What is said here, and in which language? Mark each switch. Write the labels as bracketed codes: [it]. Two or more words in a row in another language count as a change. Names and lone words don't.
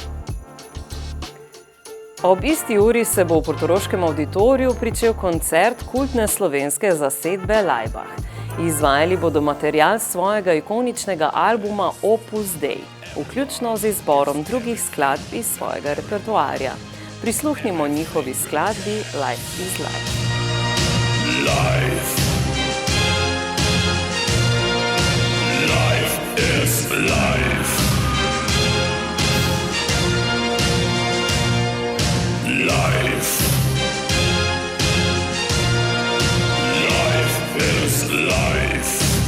[sl] Ob isti uri se bo v portoroškem avditoriju pričel koncert kultne slovenske zasedbe Laibach. Izvajali bodo material svojega ikoničnega albuma Opus Dei, vključno z izborom drugih skladb iz svojega repertoarja. Prisluhnimo njihovi skladbi Life is Life. [en] Life. Life is life. Life. Life is life.